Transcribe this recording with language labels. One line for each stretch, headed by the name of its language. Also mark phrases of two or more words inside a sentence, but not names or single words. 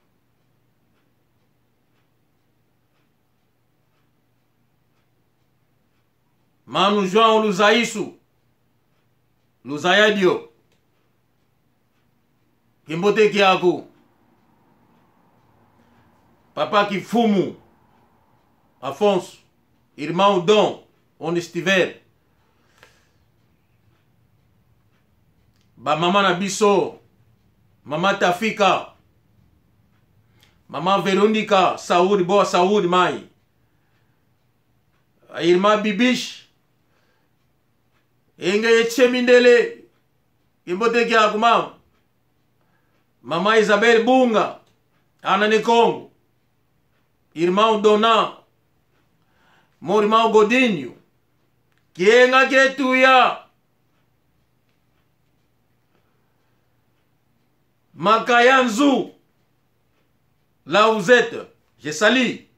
Kongo: Manu João Luzaisu. Luzayadio. Kimbote Kiaku. Papa Kifumu.
Portuguese: Afonso. Irmão Dom. Onde estiver.
Lingala: Ba mama na biso. Mama Tafika. Mama Veronica.
Portuguese: Saúde, boa saúde, mãe. A irmã Bibish.
Kongo: Enga Yechemindele. Kimbote Kiaku, mama. Mama Isabel Bunga, Ana Nekongo,
Portuguese: irmão Donan, meu irmão Godinho, Kienga Ketuya, Makayanzu,
French: là où vous êtes, je salue.